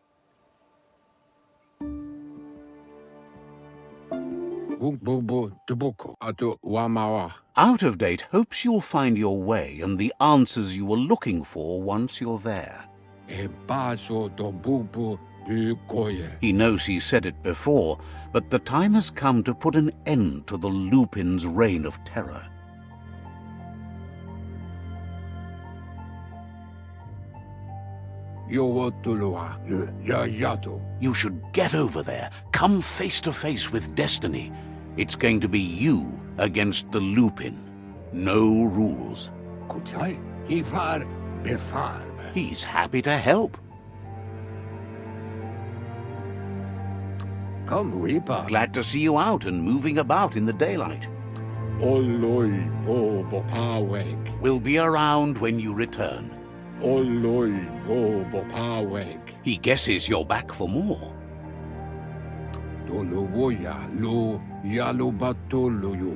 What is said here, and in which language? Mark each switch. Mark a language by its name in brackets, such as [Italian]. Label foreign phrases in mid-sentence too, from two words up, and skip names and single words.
[English] Out of Date hopes you'll find your way and the answers you were looking for once you're there. He knows he said it before, but the time has come to put an end to the Lupin's reign of terror. Yowotoloa, le Yayato. You should get over there, come face to face with destiny. It's going to be you against the Lupin. No rules. Kuchai, Hifar, Befarb. He's happy to help. Come, Weepa. Glad to see you out and moving about in the daylight. Oloi bo bopaweg. We'll be around when you return. Oloi bo bopaweg. He guesses you're back for more. Dolowoya lo yalobatoloyo.